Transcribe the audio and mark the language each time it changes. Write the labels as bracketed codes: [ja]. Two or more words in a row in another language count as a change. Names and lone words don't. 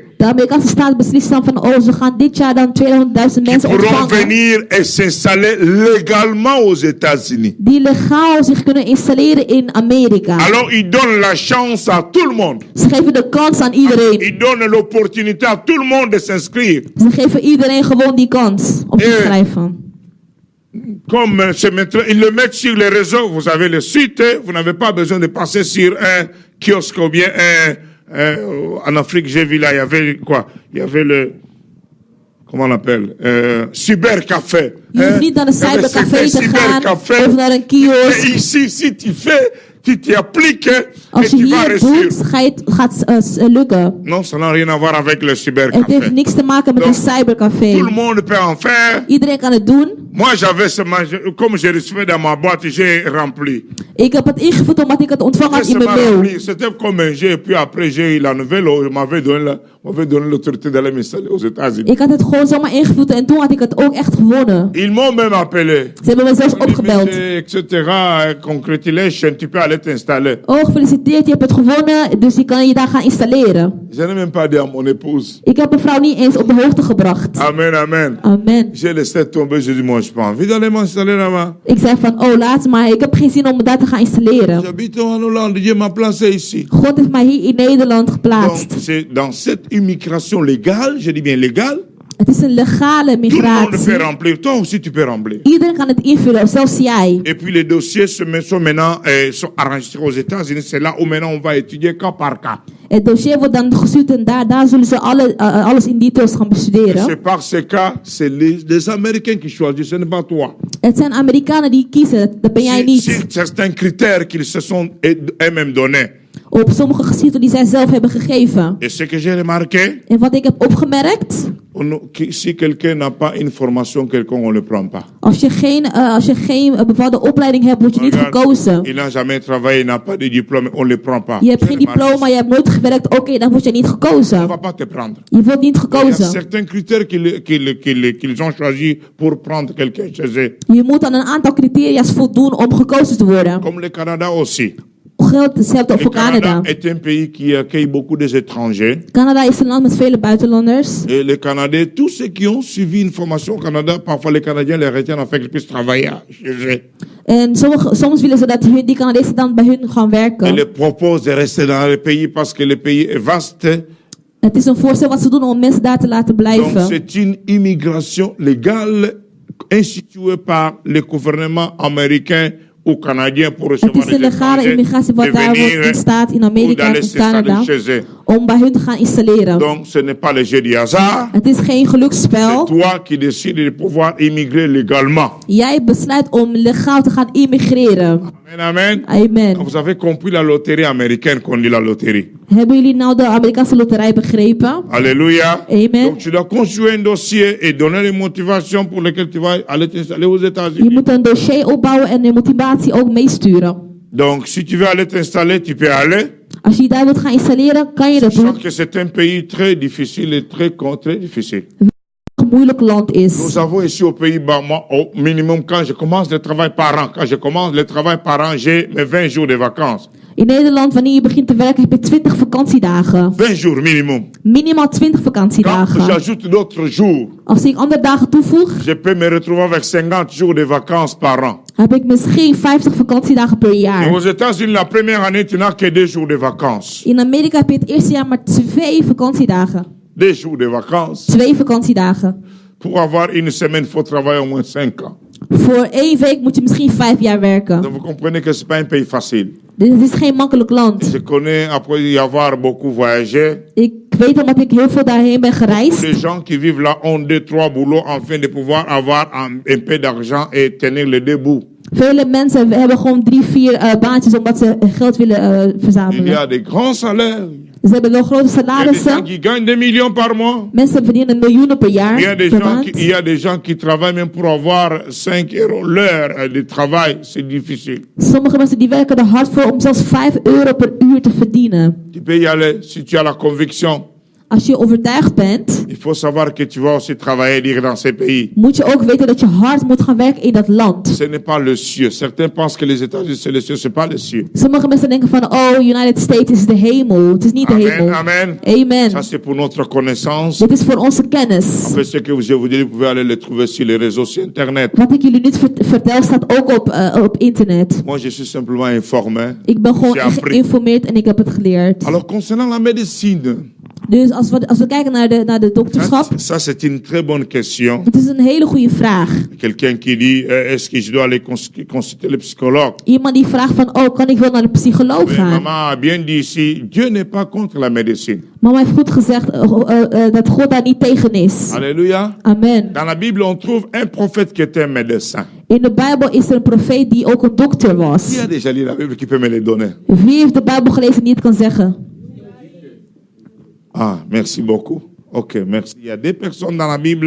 [nl] De Amerikaanse staat beslist dan van, oh, ze gaan dit jaar dan 200.000 [fr] qui [nl] mensen [fr] pourront [nl] ontvangen. [fr] venir et s'installer légalement aux États-Unis. [nl] Die legaal zich kunnen installeren in Amerika. [fr] Alors, ils donnent la chance à tout le monde. [nl] Ze geven de kans aan iedereen. [fr] Ils donnent l'opportunité à tout le monde de s'inscrire. [nl] Ze geven iedereen gewoon die kans om te schrijven. [fr] Comme c'est maintenant, ils le mettent sur les réseaux. Vous avez le site, vous n'avez pas besoin de passer sur un kiosque ou bien en Afrique, j'ai vu là, il y avait quoi? Il y avait le, comment on appelle? Cybercafé. [nl] Je hoeft niet naar een cybercafé te gaan of naar een [fr] Et [nl] kiosk. [fr] ici, si tu fais, tu t'appliques et [nl] Als je [fr] tu vas [nl] hier [fr] réussir. [nl] doet, gaat lukken. [fr] Non, ça n'a rien à voir avec le Het cybercafé. [nl] heeft niks te maken met een [fr] Tout le [nl] cybercafé. [fr] monde peut en faire. [nl] Iedereen kan het doen. [fr] Moi, j'avais ce comme je recevais dans ma boîte, j'ai rempli. [nl] Ik heb het ingevuld omdat ik het ontvangen had in mijn mail. [fr] C'était comme un jeu, et puis après j'ai eu la nouvelle, on m'avait donné l'autorité d'aller m'installer aux États-Unis. [nl] Ik had het gewoon zomaar ingevuld en toen had ik het ook echt gewonnen. [fr] Ils m'ont même appelé. [nl] Ze hebben me zelfs [fr] Ils m'ont dit, [nl] opgebeld. [fr] monsieur, etc. Congratulations, tu peux aller t'installer. [nl] Oh, gefeliciteerd, je hebt het gewonnen, dus je kan je daar gaan installeren. Je n'ai même pas dit à mon épouse. Ik heb mijn vrouw niet eens op de hoogte gebracht. Amen, amen. Amen. [fr] J'ai laissé tomber, j'ai dit, mon moi, je n'ai pas envie d'aller m'installer là-bas. [nl] Ik zei van, oh laat maar, ik heb geen zin om daar te gaan installeren. [fr] J'habite en Hollande, Dieu m'a placé ici. [nl] God heeft mij hier in Nederland [fr] Donc, [nl] geplaatst. [fr] c'est dans cette immigration légale, je dis bien légale, [nl] Het is een legale [fr] tout le monde [nl] migratie. [fr] peut remplir. Toi aussi, tu peux remplir. [nl] Iedereen kan het invullen, zelfs jij. [fr] Et puis les dossiers sont maintenant sont enregistrés aux États-Unis. C'est là où maintenant on va étudier cas par cas. [nl] Het dossier wordt dan gestuurd en daar zullen ze alles in details gaan [fr] Et [nl] bestuderen. [fr] c'est par ces cas, c'est les Américains qui choisissent, ce n'est pas toi. [nl] Het zijn Amerikanen die kiezen, dat ben jij [fr] Sur [nl] niet. [fr] certains critères qu'ils se sont eux-mêmes donnés. [nl] Op sommige gezichten die zij zelf hebben gegeven. [fr] Et ce que j'ai remarqué, [nl] En wat ik heb opgemerkt, [fr] si quelqu'un n'a pas une formation quelconque, on ne le prend pas. [nl] als je geen bepaalde opleiding hebt, word je niet [fr] Regarde, [nl] gekozen. [fr] il n'a jamais travaillé, il n'a pas de diplôme, on ne le prend pas. [nl] Je hebt [fr] J'ai [nl] geen [fr] remarqué [nl] diploma, [fr] ça. [nl] je hebt nooit gewerkt, oké, dan word je niet [fr] On ne [nl] gekozen. [fr] va pas te prendre. [nl] Je wordt niet [fr] Il y a [nl] gekozen. [fr] certains critères qu'ils ont choisis pour prendre quelqu'un chez eux. [nl] Je moet aan een aantal criteria's voldoen om gekozen te worden. [fr] Comme le Canada aussi. [nl] Geldt hetzelfde [fr] Le [nl] voor [fr] Canada [nl] Canada. [fr] est un pays qui accueille beaucoup des étrangers. [nl] Canada is een land met vele buitenlanders. [fr] Et les Canadiens, tous ceux qui ont suivi une formation au Canada, parfois les Canadiens les retiennent afin qu'ils puissent travailler chez eux. [nl] En soms willen ze dat die Canadezen dan bij hun gaan [fr] Et [nl] werken. [fr] les proposent de rester dans le pays parce que le pays est vaste. [nl] Het is een voorstel wat ze doen om mensen daar te laten [fr] Donc [nl] blijven. [fr] c'est une immigration légale instituée par le gouvernement américain ou canadien pour [nl] Het [fr] recevoir [nl] is een [fr] les [nl] legale [fr] étrangers [nl] immigratie [fr] de [nl] wat daar wordt [fr] venir [nl] ontstaat in [fr] ou [nl] Amerika [fr] d'aller [nl] en [fr] s'installer [nl] Canada. [fr] chez eux. [nl] Om bij hun te gaan installeren. [fr] Donc ce n'est pas le jeu du hasard. [nl] Het is geen [fr] C'est [nl] geluksspel. [fr] toi qui décides de pouvoir immigrer légalement. [nl] Jij besluit om legaal te gaan immigreren. Amen, amen. Amen. [fr] Vous avez compris la loterie américaine qu'on dit la loterie. [nl] Hebben jullie nou de Amerikaanse loterij begrepen? [fr] Alléluia. [nl] Amen. [fr] Donc tu dois construire un dossier et donner les motivations pour lesquelles tu vas aller t'installer aux [nl] Je [fr] États-Unis. [nl] moet een dossier opbouwen en de motivatie ook meesturen. [fr] Donc si tu veux aller t'installer, tu peux aller. [nl] Als je daar wilt gaan installeren, kan je dat doen. [fr] Sauf que c'est un pays très difficile et très difficile. [nl] Een moeilijk land is. [fr] Nous avons ici au Pays-Bas, moi, au minimum, quand je commence le travail par an, j'ai mes 20 jours de vacances. [nl] In Nederland, wanneer je begint te werken, heb je 20 vakantiedagen. [fr] 20 jours minimum. [nl] Minimaal 20 [fr] Quand [nl] vakantiedagen. [fr] j'ajoute d'autres jours, [nl] Als ik andere dagen toevoeg, [fr] je peux me retrouver avec 50 jours de vacances par an. [nl] heb ik misschien 50 vakantiedagen per [fr] Et [nl] jaar. [fr] aux États-Unis, la première année, tu n'as que 2 jours de vacances. [nl] In Amerika heb je het eerste jaar maar 2 vakantiedagen. [fr] 2 jours de vacances. [nl] 2 vakantiedagen. [fr] Pour avoir une semaine, il faut travailler au moins 5 ans. [nl] Voor 1 week moet je misschien 5 jaar werken. [fr] Donc vous comprenez que ce n'est pas un pays facile. [nl] Dit is geen makkelijk land. [fr] Je connais, après y avoir beaucoup voyagé, [nl] Ik weet omdat ik heel veel daarheen ben gereisd. [fr] les gens qui vivent là ont 2, 3 boulots afin de pouvoir avoir un peu d'argent et tenir les deux bouts. [nl] Vele mensen hebben gewoon 3, 4 baantjes omdat ze geld willen [fr] Il y [nl] verzamelen. [fr] a des grands salaires. [nl] Ze hebben wel grote [fr] Il y a des gens [nl] salarissen. [fr] qui gagnent des millions par mois. [nl] Mensen verdienen miljoenen per jaar, [fr] Il y a des [nl] per [fr] gens [nl] maand. [fr] il y a des gens qui travaillent même pour avoir 5 € l'heure de travail. C'est difficile. [nl] Sommige mensen die werken er hard voor om zelfs 5 euro per uur te verdienen. [fr] Tu peux y aller si tu as la conviction. [nl] Als je overtuigd bent, [fr] Il faut savoir que tu vas aussi travailler dire, dans ces pays. [nl] moet je ook weten dat je hard moet gaan werken in dat land. [fr] Ce n'est pas le cieux. Certains pensent que les États-Unis c'est le cieux. C'est pas le cieux. [nl] Sommige mensen denken van, oh, United States is de hemel. Het is niet de [fr] Amen, [nl] hemel. [fr] amen. [nl] Amen. [fr] Ça c'est pour notre connaissance. [nl] Dit is voor onze kennis. [fr] Après ce que je vous dis, vous pouvez aller le trouver sur les réseaux, sur Internet. [nl] Wat ik jullie niet vertel staat ook op internet. [fr] Moi, je suis simplement informé. [nl] Ik ben gewoon [fr] J'ai [nl] echt [fr] appris. [nl] geïnformeerd en ik heb het geleerd. [fr] Alors, concernant la médecine, [nl] Dus als we kijken naar de dokterschap, [fr] ça c'est une très bonne question. [nl] het is een hele goede vraag. [fr] Quelqu'un qui dit, est-ce que je dois aller consulter le psychologue? [nl] Iemand die vraagt van, oh, kan ik wel naar de psycholoog [fr] Mais [nl] gaan? [fr] maman a bien dit ici, Dieu n'est pas contre la médecine. [nl] Mama heeft goed gezegd dat God daar niet tegen is. [fr] Alléluia. [nl] Amen. [fr] Dans la Bible, on trouve un prophète qui était un médecin. [nl] In de Bijbel is er een profeet die ook een dokter [fr] Qui [nl] was. [fr] a déjà lu la Bible qui peut me le donner? [nl] Wie heeft de Bijbel gelezen die het kan zeggen? [fr] Ah, merci beaucoup. Ok, merci. Il y a 2 personnes dans la Bible.